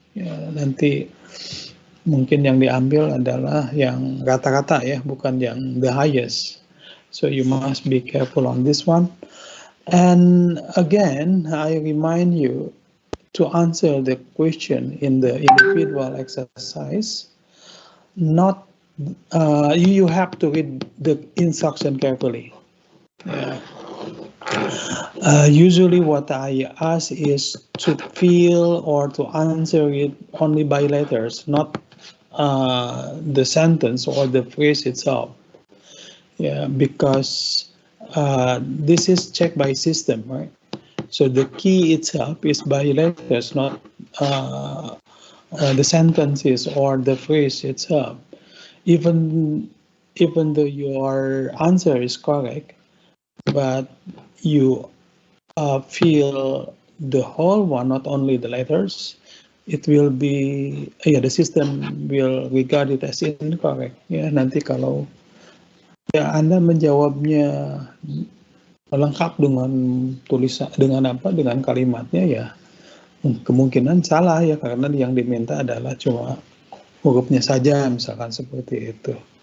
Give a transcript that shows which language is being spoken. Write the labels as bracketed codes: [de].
[id] Nanti mungkin yang diambil adalah yang rata-rata, bukan yang [en] the highest. So you must be careful on this one. And again, I remind you to answer the question in the individual exercise. Not you have to read the instruction carefully. Usually what I ask is to fill or to answer it only by letters, not the sentence or the phrase itself. Because this is checked by system, right? So the key itself is by letters, not the sentences or the phrase itself. Even though your answer is correct, but you fill the whole one, not only the letters, it will be the system will regard it as incorrect. [id] Nanti kalau Anda menjawabnya lengkap dengan tulisan, dengan kalimatnya, kemungkinan salah, karena yang diminta adalah cuma hurufnya saja, misalkan seperti itu.